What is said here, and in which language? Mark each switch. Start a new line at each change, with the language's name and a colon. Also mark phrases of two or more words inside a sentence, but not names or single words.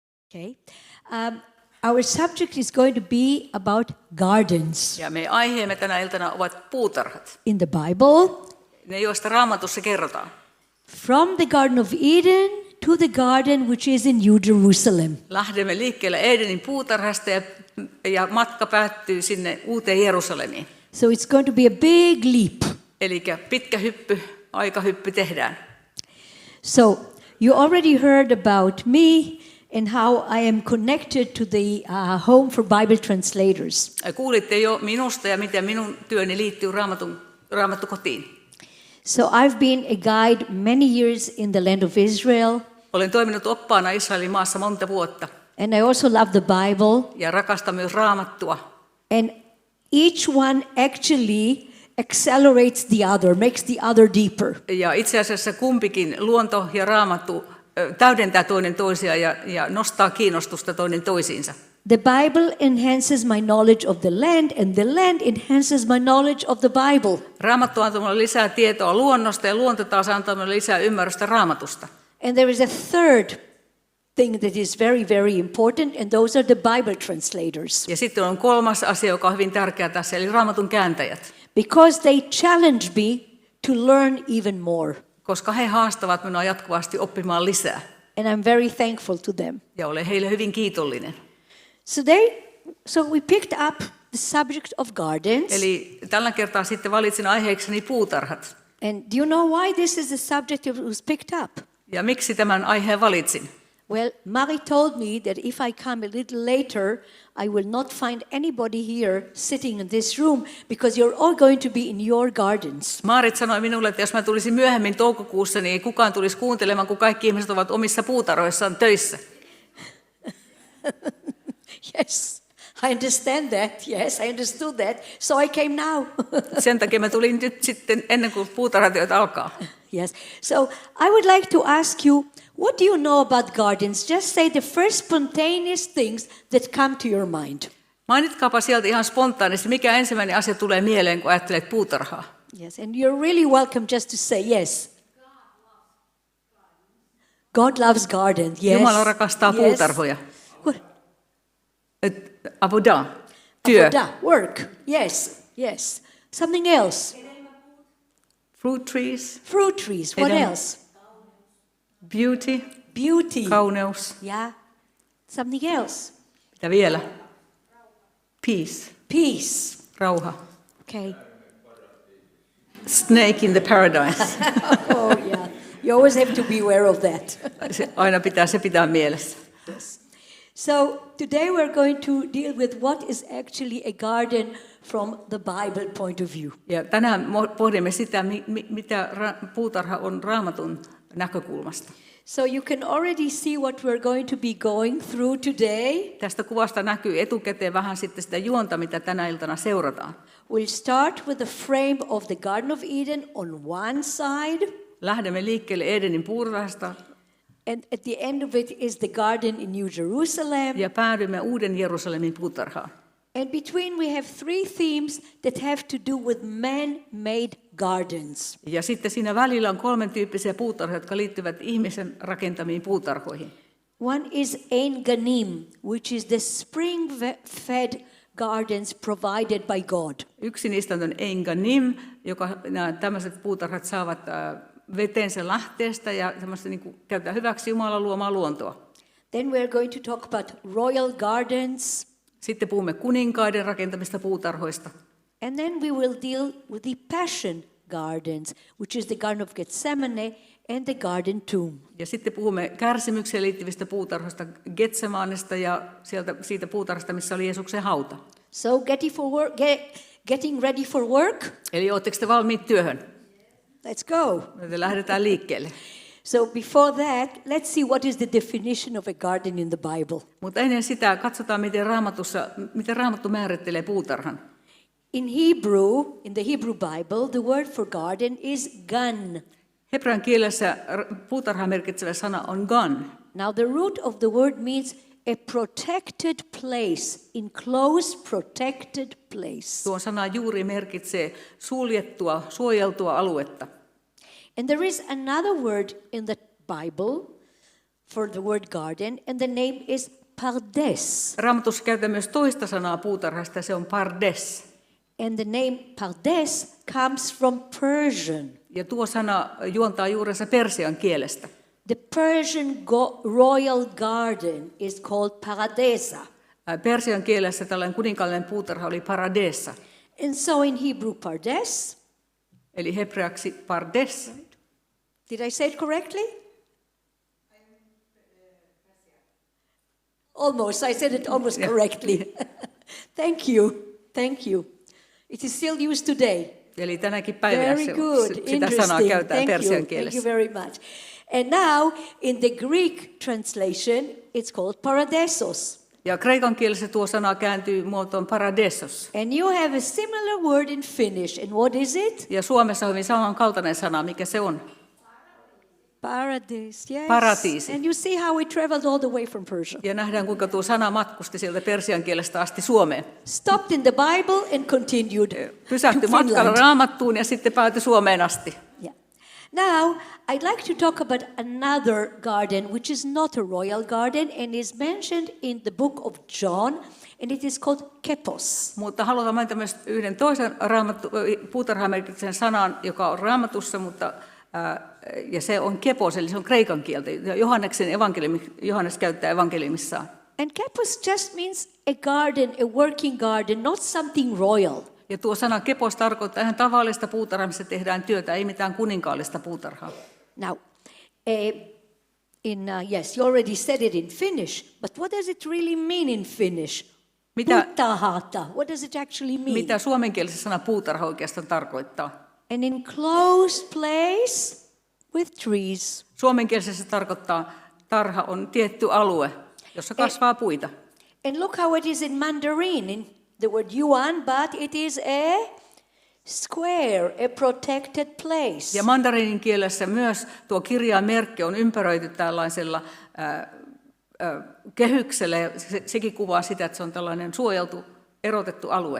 English: Okay. Our subject is going to be about gardens.
Finnish: Ja meidän aiheemme tänä iltana ovat puutarhat.
English: In the Bible,
Finnish: Ne, joista Raamatussa kerrotaan.
English: from the Garden of Eden to the garden which is in New Jerusalem.
Finnish: Lähdemme liikkeelle Edenin puutarhasta ja matka päättyy sinne uuteen Jerusalemiin.
English: So it's going to be a big leap.
Finnish: Eli pitkä hyppy, aikahyppy tehdään.
English: So you already heard about me and how I am connected to the Home for Bible Translators.
Finnish: Kuulitte jo minusta ja miten minun työni liittyy Raamattukotiin.
English: So I've been a guide many years in the land of Israel,
Finnish: Olen toiminut oppaana Israelin maassa monta vuotta
English: and I also love the Bible.
Finnish: ja rakastan myös Raamattua.
English: And each one actually accelerates the other, makes the other deeper.
Finnish: Ja itse asiassa kumpikin, luonto ja Raamattu, täydentää toinen toisiaan ja nostaa kiinnostusta toinen toisiinsa.
English: The Bible enhances my knowledge of the land, and the land enhances my knowledge of the Bible.
Finnish: Raamattu antaa minulle lisää tietoa luonnosta ja luonto taas antaa minulle lisää ymmärrystä Raamatusta.
English: And there is a third thing that is very, very important, and those are the Bible translators.
Finnish: Ja sitten on kolmas asia, joka on hyvin tärkeä tässä, eli Raamatun kääntäjät.
English: Because they challenge me to learn even more.
Finnish: Koska he haastavat minua jatkuvasti oppimaan lisää.
English: And I'm very thankful to them.
Finnish: Ja olen heille hyvin kiitollinen.
English: So we picked up the subject of gardens.
Finnish: Eli tällä kertaa sitten valitsin aiheekseni puutarhat.
English: And do you know why this is the subject that was picked up?
Finnish: Ja miksi tämän aiheen valitsin?
English: Well, Marie told me that if I come a little later, I will not find anybody here sitting in this room because you're all going to be in your gardens.
Finnish: Maarit sanoi minulle, että jos mä tulisin myöhemmin toukokuussa, niin ei kukaan tulisi kuuntelemaan, kun kaikki ihmiset ovat omissa puutarhoissaan töissä.
English: Yes, I understand that. Yes, I understood that. So I came now.
Finnish: Sen takia mä tulin nyt sitten ennen kuin puutarhatyöt alkaa.
English: Yes. So I would like to ask you, what do you know about gardens? Just say the first spontaneous things that come to your mind. Mainitkaapa sieltä ihan spontaanisti, mikä ensimmäinen asia tulee mieleen, kun ajattelet puutarhaa. Yes, and you're really welcome just to say yes. God loves gardens. Yes.
Finnish: Jumala rakastaa
English: Yes.
Finnish: puutarhoja.
English: What?
Finnish: Avodah, työ.
English: Avodah, work. Yes, yes. Something else. Fruit trees, Fruit trees. What
Finnish: Hedelmä.
English: else? beauty, Beauty.
Finnish: kauneus.
English: Yeah. Something else.
Finnish: Mitä vielä?
English: Peace, Peace.
Finnish: rauha.
English: Okay. Snake in the paradise. Oh, yeah. You always have to be aware of that.
Finnish: Se pitää mielessä.
English: Yes. So today we're going to deal with what is actually a garden from the Bible point of view.
Finnish: Ja tänään pohdimme sitä, mitä puutarha on Raamatun näkökulmasta.
English: So you can already see what we're going to be going through today.
Finnish: Tästä kuvasta näkyy etukäteen vähän sitten sitä juonta, mitä tänä iltana seurataan.
English: We'll start with the frame of the Garden of Eden on one side,
Finnish: Lähdemme liikkeelle Edenin puutarhasta
English: and at the end of it is the garden in New Jerusalem.
Finnish: ja päädymme Uuden Jerusalemin puutarhaan.
English: And between we have three themes that have to do with man-made gardens.
Finnish: Ja sitten siinä välillä on 3 tyyppisiä puutarhoja, jotka liittyvät ihmisen rakentamiin puutarhoihin.
English: One is Ein Ganim, which is the spring-fed gardens provided by God.
Finnish: Yksi niistä on Ein Ganim, joka nämä tämmöiset puutarhat saavat vetensä lähteestä ja semmoista niin kuin käytetään hyväksi Jumalan luomaa luontoa.
English: Then we are going to talk about royal gardens.
Finnish: Sitten puhumme kuninkaiden rakentamista puutarhoista.
English: And then we will deal with the passion gardens, which is the Garden of Gethsemane and the Garden Tomb.
Finnish: Ja sitten puhumme kärsimykseen liittyvistä puutarhoista, Getsemanesta ja siitä puutarhasta, missä oli Jeesuksen hauta.
English: So getting ready for work?
Finnish: Eli oletteko te valmiit työhön?
English: Let's go.
Finnish: Me lähdetään liikkeelle.
English: So before that, let's see what is the definition of a garden in the Bible.
Finnish: Mutta ennen sitä katsotaan, miten Raamattu määrittelee puutarhan.
English: In the Hebrew Bible, the word for garden is gan.
Finnish: Hebrean kielessä puutarha merkitsevä sana on gan.
English: Now the root of the word means a protected place, enclosed protected place.
Finnish: Tuo sana juuri merkitsee suljettua, suojeltua aluetta.
English: And there is another word in the Bible for the word garden, and the name is Pardes.
Finnish: Raamatussa käytetään myös toista sanaa puutarhasta, ja se on pardes.
English: And the name Pardes comes from Persian.
Finnish: Ja tuo sana juontaa juurensa persian kielestä.
English: The Persian royal garden is called Paradesa.
Finnish: Persian kielessä tällainen kuninkaallinen puutarha oli paradessa,
English: And so in Hebrew, Pardes.
Finnish: eli hebreaksi pardes.
English: Did I say it correctly? Almost. I said it almost correctly. Thank you. Thank you. It is still used today.
Finnish: Eli tänäkin päivänä
English: Very good.
Finnish: sitä sanaa
English: Interesting.
Finnish: käytetään
English: Thank
Finnish: persian
English: you.
Finnish: kielessä.
English: Thank you very much. And now, in the Greek translation, it's called Paradesos.
Finnish: Ja kreikan kielessä tuo sana kääntyy muotoon paradeisos.
English: And you have a similar word in Finnish. And what is it?
Finnish: Ja Suomessa on hyvin samankaltainen sana, mikä se on.
English: Paradise, yes.
Finnish: Paratiisi.
English: And you see how we traveled all the way from Persia.
Finnish: Ja nähdään, kuinka tuo sana matkusti sieltä persian kielestä asti Suomeen.
English: Stopped in the Bible and continued
Finnish: Pysähtyi
English: to
Finnish: matkalla
English: Finland.
Finnish: Raamattuun ja sitten päätyi Suomeen asti.
English: Yeah. Now, I'd like to talk about another garden, which is not a royal garden and is mentioned in the book of John, and it is called Kepos.
Finnish: Mutta halutaan mainita myös yhden toisen puutarhamerkityksen sanan, joka on Raamatussa, ja se on kepos, eli se on kreikan kieltä. Johannes käyttää evankeliumissaan.
English: And Kepos just means a garden, a working garden, not something royal.
Finnish: Ja tuo sana kepos tarkoittaa ihan tavallista puutarhaa, missä tehdään työtä, ei mitään kuninkaallista puutarhaa.
English: Now, yes, you already said it in Finnish, but what does it really mean in Finnish?
Finnish: Puutarhata.
English: What does it actually mean?
Finnish: Mitä suomenkielisessä sana puutarha oikeastaan tarkoittaa?
English: An enclosed place with trees.
Finnish: Suomenkielisessä tarkoittaa, tarha on tietty alue, jossa kasvaa puita.
English: And look how it is in Mandarin, in the word yuan, but it is a square, a protected place.
Finnish: Ja mandarinin kielessä myös tuo kirjainmerkki on ympäröity tällaisella kehyksellä, ja sekin kuvaa sitä, että se on tällainen suojeltu, erotettu alue.